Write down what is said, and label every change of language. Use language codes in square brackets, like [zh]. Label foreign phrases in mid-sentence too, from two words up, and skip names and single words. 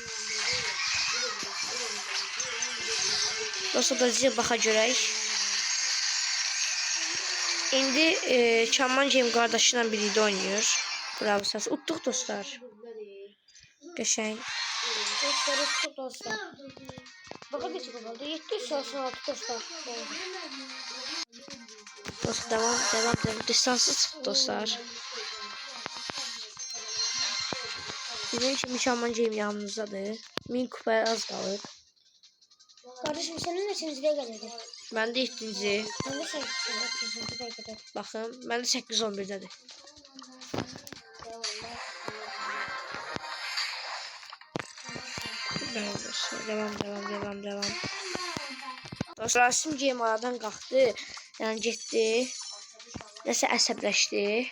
[az] Dostlar da size baxa görək. [tr] İndi Çamancıyım kardeşiyle birlikte oynuyor. [az] Bravo səs. Utduq dostlar. Qəşəng. [tr] Dostlar tuttu dostlar. Bakın ne çıkıyor oldu. 786 dostlar. Dostlar devam. [az] Distansı çıxdı dostlar. [tr] Bizim için Çamancıyım yanımızdadır. [az] 1000 kupaya az qalır. [tr] Kardeşim senin neçinciye geldi? [az] Mən də 7-ci. [tr] Ben de 8. belki. [az] Baxın, mən də 8-11-dədir. Devam. Dostlar Rasim Game aradan qalxdı. Yəni getdi. Nəsə əsəbləşdi.